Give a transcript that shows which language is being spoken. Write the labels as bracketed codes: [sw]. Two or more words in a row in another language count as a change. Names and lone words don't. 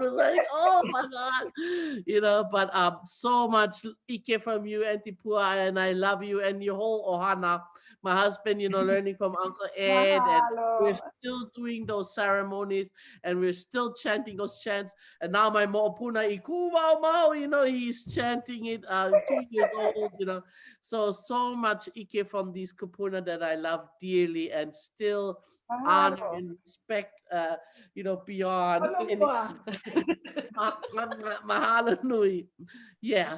[en] It was like, oh my God, But so much ike from you, Auntie Pua, and I love you and your whole ohana. My husband, learning from Uncle Ed, and we're still doing those ceremonies, and we're still chanting those chants. And now my [haw] mo'opuna iku mau mau, [en] he's chanting it, 2 years old, So much ike from these kupuna that I love dearly and still honor and respect, beyond anything. [haw] Mahalo nui. Yeah.